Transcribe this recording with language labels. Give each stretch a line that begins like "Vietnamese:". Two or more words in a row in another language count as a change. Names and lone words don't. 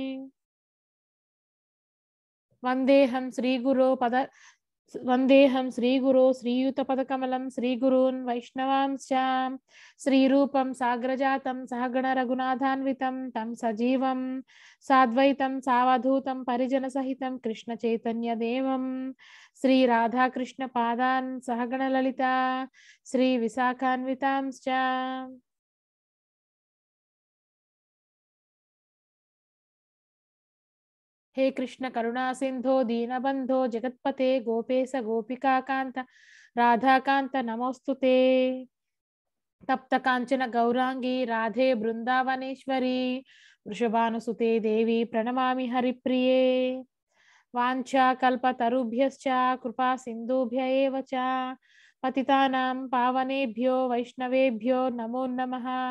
Sanskrit: వందేహం శ్రీగురో శ్రీయుతపదకమలం శ్రీగురూన్ వైష్ణవాంశ్చ శ్రీరూపం సాగ్రజాతం సహగణ రఘునాథాన్వితం తం సజీవం సాద్వైతం సావధూతం పరిజన సహితం కృష్ణ చైతన్య దేవం శ్రీ రాధాకృష్ణ పాదాన్ సహగణ లలిత శ్రీ విశాఖాన్వితాంశ్చ. हे कृष्ण करुणा सिंधो दीनबंधो जगत्पते गोपेश गोपिका कांत राधाकांत नमोस्तुते. तप्त कांचन गौरांगी राधे बृंदावनेश्वरी वृषभानुसुते देवी प्रणमामि हरिप्रिये. वाञ्छा कल्पतरुभ्यश्च कृपा सिन्धुभ्य एव च पतितानां पावनेभ्यो वैष्णवेभ्यो नमो नमः.